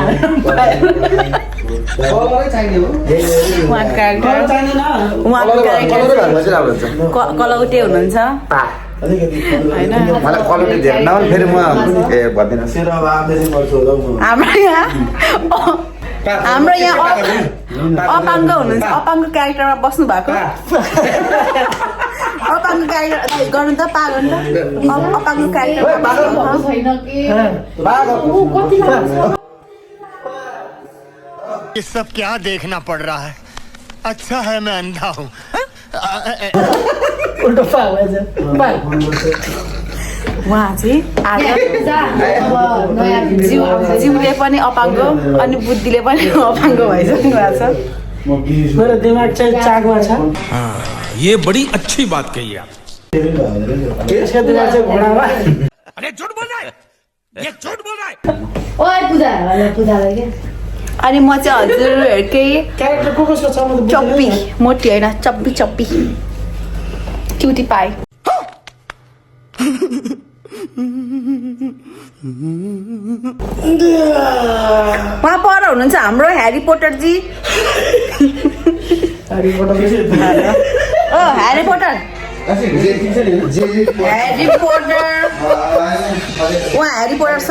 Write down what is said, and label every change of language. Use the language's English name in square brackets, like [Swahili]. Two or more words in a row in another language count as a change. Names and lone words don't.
[Nepali] उहाँको क्यारेक्टर कलौटे हुनुहुन्छ हाम्रो यहाँ अपाङ्ग हुनुहुन्छ अपाङ्ग क्यारेक्टरमा बस्नु भएको अपाङ्ग क्यारेक्टर गर्नु त पा गर्नु त अपाङ्ग क्यारेक्टरमा [Hindi] ये सब क्या देखना पड़ रहा है अच्छा है मैं अंधा हूँ [Nepali] उहाँ चाहिँ आज जिउले पनि अपाङ्ग अनि बुद्धिले पनि अपाङ्ग भइसक्नु भएको छ मेरो दिमाग चाहिँ चाकमा छ [Hindi] ये बड़ी अच्छी बात कही आप [Nepali] यसको दिमाग चाहिँ घोडामा [Hindi] अरे झूठ बोल रहा है ये झूठ बोल रहा है [Nepali] अनि म चाहिँ हजुरहरूकै क्यारेक्टर को कसको छ म त चप्पी मोटी होइन चप्पी चप्पी क्युटी पाए उहाँ पर हुनुहुन्छ हाम्रो ह्यारी पोटर जी ह्यारी पोटर उहाँ ह्यारी पोटर छ